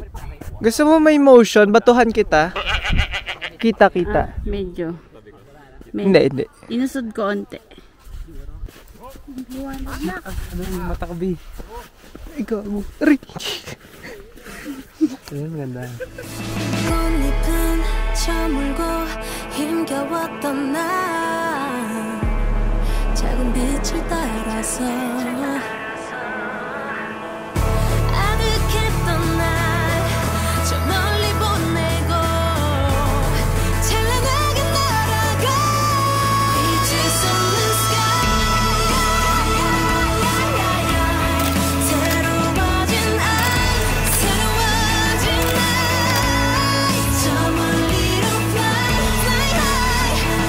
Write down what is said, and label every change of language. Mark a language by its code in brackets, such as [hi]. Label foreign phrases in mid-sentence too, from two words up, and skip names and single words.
[tl] Gusto mo may motion? Batuhan kita? Kita. Medyo. Hindi. Inusod ko onte. Matakbi. Ikaw. Aray. Ayan, maganda. [ko] 꽃잎은 저물고 힘겨웠던 날 작은 빛을 따라서 아득했던 날 저 멀리 보내고 찬란하게 날아가 [en] Beaches on the sky [ko] 새로워진 night 저 멀리로 [en] fly high